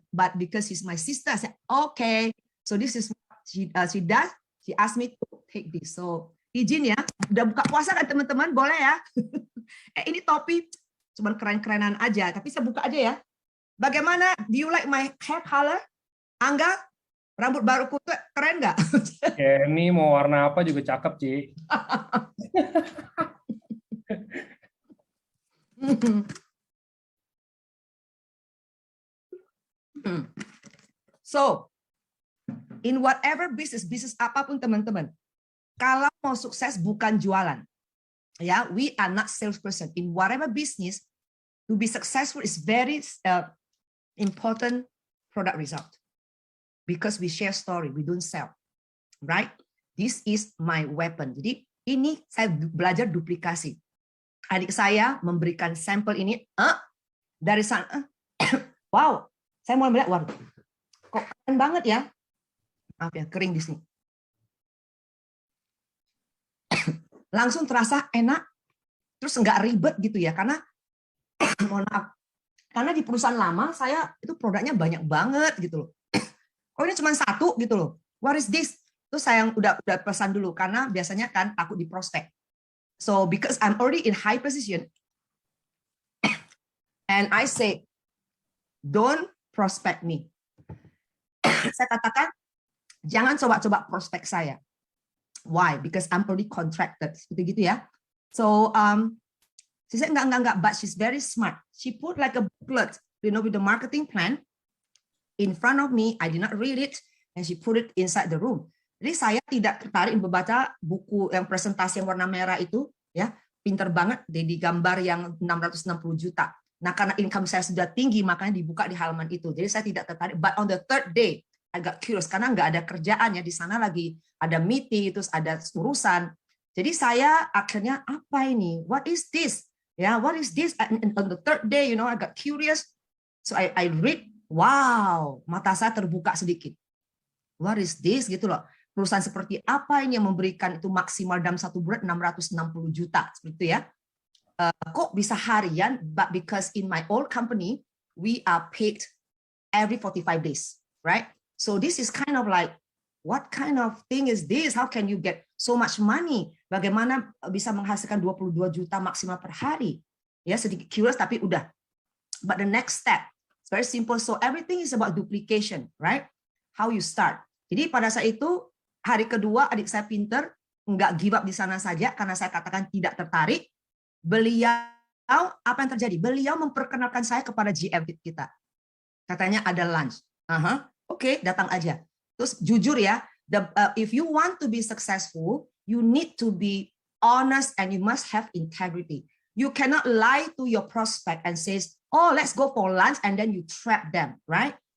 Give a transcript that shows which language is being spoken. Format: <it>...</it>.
<en>But because she's my sister, I said, okay. So this is what she does. She asked me to take this.</en> <id>So izin ya, udah buka puasa kan teman-teman? Boleh ya? Ini topi cuman keren-kerenan aja, tapi saya buka aja ya. Bagaimana?</id> <en>Do you like my hair color?</en> <id>Angga, rambut baruku tuh keren nggak? Ini mau warna apa juga cakep, Ci. So,</id> <en>in whatever</en> <id>bisnis apapun teman-teman, kalau mau sukses bukan jualan.</id> <en>Ya, we are not salesperson. In whatever business, to be successful is very important product result. Because we share story, we don't sell. Right? This is my weapon.</en> <id>Jadi, ini saya belajar duplikasi. Adik saya memberikan sampel ini, dari sana, wow, saya mau melihat, waduh, kok keren banget ya. Maaf ya, kering di sini. Langsung terasa enak, terus nggak ribet gitu ya, karena mohon maaf, karena di perusahaan lama saya itu produknya banyak banget gitu loh. Oh ini cuma satu gitu loh.</id> <en>What is this?</en> <id>Terus saya udah pesan dulu karena biasanya kan takut di prospek.</id> <en>So because I'm already in high position, and I say, don't prospect me.</en> <id>Saya katakan, jangan coba-coba prospek saya. Why?</id> <en>Because I'm already contracted.</en> <id>Seperti gitu ya.</id> <en>So, she said,</en> <id>enggak,</id> <en>but she's very smart. She put like a booklet, with the marketing plan in front of me. I did not read it, and she put it inside the room.</en> <id>Jadi saya tidak tertarik membaca buku yang presentasi yang warna merah itu, ya, pinter banget, di gambar yang 660 juta. Nah, karena income saya sudah tinggi, makanya dibuka di halaman itu. Jadi saya tidak tertarik.</id> <en>But on the third day, I got curious</en> <id>karena nggak ada kerjaan ya di sana, lagi ada meeting, terus ada urusan. Jadi saya akhirnya apa ini?</id> <en>What is this? Ya, what is this? And on the third day, I got curious. So I read,</en> <id>wow, mata saya terbuka sedikit.</id> <en>What is this</en> <id>gitu loh. Perusahaan seperti apa ini yang memberikan itu maksimal dalam 1 bulan 660 juta seperti itu ya. Kok bisa harian?</id> <en>But because in my old company, we are paid every 45 days, right? So this is kind of like, what kind of thing is this? How can you get so much money?</en> <id>Bagaimana bisa menghasilkan 22 juta maksimal per hari? Ya, sedikit curious tapi udah.</id> <en>But the next step, it's very simple. So everything is about duplication, right? How you start.</en> <id>Jadi pada saat itu, hari kedua adik saya pinter, nggak give up di sana saja karena saya katakan tidak tertarik. Beliau, apa yang terjadi? Beliau memperkenalkan saya kepada GM kita. Katanya ada lunch. Oke, datang aja. Terus jujur ya,</id> <en>if you want to be successful, you need to be honest and you must have integrity. You cannot lie to your prospect and says, oh, let's go for lunch, and then you trap them, right?</en>